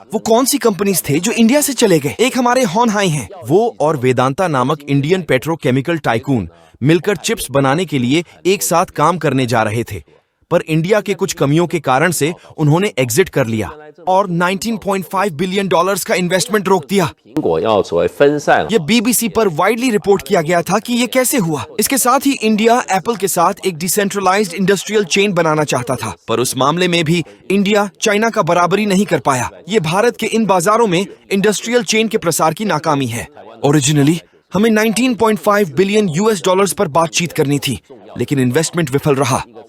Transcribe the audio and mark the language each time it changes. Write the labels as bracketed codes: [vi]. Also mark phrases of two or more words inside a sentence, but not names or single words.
[hi] वो कौन सी कंपनीज थे जो इंडिया से चले गए? एक हमारे होनहाई हैं। वो और वेदांता नामक इंडियन [en] petrochemical tycoon [hi] मिलकर चिप्स बनाने के लिए एक साथ काम करने जा रहे थे, पर इंडिया के कुछ कमियों के कारण से उन्होंने एग्जिट कर लिया और $19.5 बिलियन का इन्वेस्टमेंट रोक दिया। [zh] 苹果要所谓分散， [hi] ये बीबीसी पर [en] widely report [hi] किया गया था कि ये कैसे हुआ। इसके साथ ही इंडिया एप्पल के साथ एक [en] decentralized industrial chain [hi] बनाना चाहता था, पर उस मामले में भी इंडिया चाइना का बराबरी नहीं कर पाया। ये भारत के इन बाजारों में [en] industrial chain [hi] के प्रसार की नाकामी है। ओरिजिनली हमें $19.5 बिलियन पर बातचीत करनी थी, लेकिन इन्वेस्टमेंट विफल रहा।